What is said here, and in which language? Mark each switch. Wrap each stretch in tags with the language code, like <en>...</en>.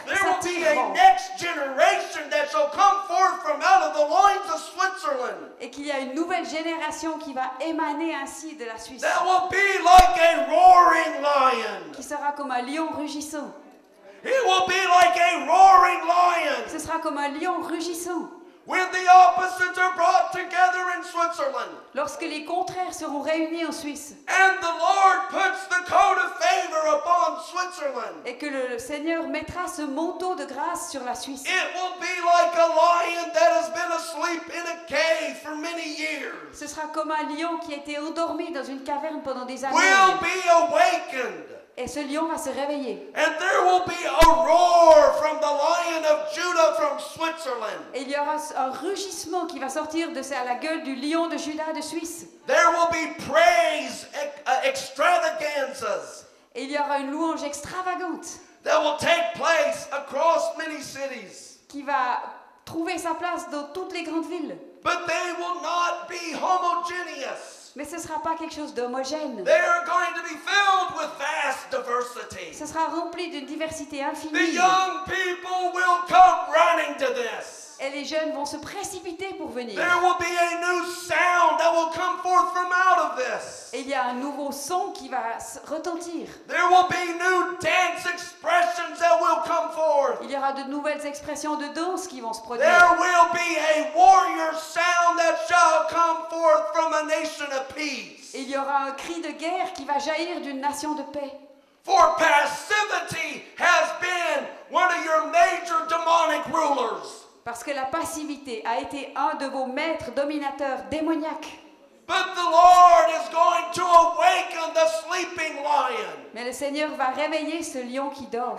<en>There will be a</en> <fr>s'attireront.</fr> <en>next generation that shall come forth from out of the loins of Switzerland.</en> <fr>Et qu'il y a une nouvelle génération qui va émaner ainsi de la Suisse.</fr> <en>That will be like a roaring lion.</en> <fr>Qui sera comme un lion rugissant.</fr> <en>It will be like a roaring lion.</en> <fr>Ce sera comme un lion rugissant.</fr> <en>When the opposites are brought together in Switzerland,</en> <fr>Lorsque les contraires seront réunis en Suisse.</fr> <en>and the Lord puts the coat of favor upon Switzerland,</en> <fr>Et que le Seigneur mettra ce manteau de grâce sur la Suisse.</fr> <en>it will be like a lion that has been asleep in a cave for many years.</en> <fr>Ce sera comme un lion qui a été endormi dans une caverne pendant des années.</fr> <en>Will be awakened.</en> <fr>Et ce lion va se réveiller.</fr> <en>And there will be a roar from the Lion of Judah from Switzerland.</en> <fr>Et il y aura un rugissement qui va sortir de la gueule du lion de Juda de Suisse.</fr> <en>There will be praise extravaganzas</en> <fr>Et il y aura une louange extravagante</fr> <en>that will take place across many cities.</en> <fr>qui va trouver sa place dans toutes les grandes villes.</fr> <en>But they will not be homogeneous.</en> <fr>Mais ce ne sera pas quelque chose d'homogène.</fr> <en>They are going to be filled with vast diversity.</en> <fr>Ce sera rempli d'une diversité</fr> <en>The</en> <fr>infinie.</fr> <en>young people will come running to this.</en> <fr>Et les jeunes vont se précipiter pour venir.</fr> <en>There will be a new sound that will come forth from out of this.</en> <fr>Et il y a un nouveau son qui va retentir.</fr> <en>There will be new dance expressions that will come forth.</en> <fr>Il y aura de nouvelles expressions de danse qui vont se produire.</fr> <en>There will be a warrior sound that shall come forth from a nation of peace.</en> <fr>Et il y aura un cri de guerre qui va jaillir d'une nation de paix.</fr> <en>For passivity has been one of your major demonic rulers.</en> <fr>Parce que la passivité a été un de vos maîtres dominateurs démoniaques.</fr> <en>But the Lord is going to awaken the sleeping lion.</en> <fr>Mais le Seigneur va réveiller ce lion qui dort.</fr>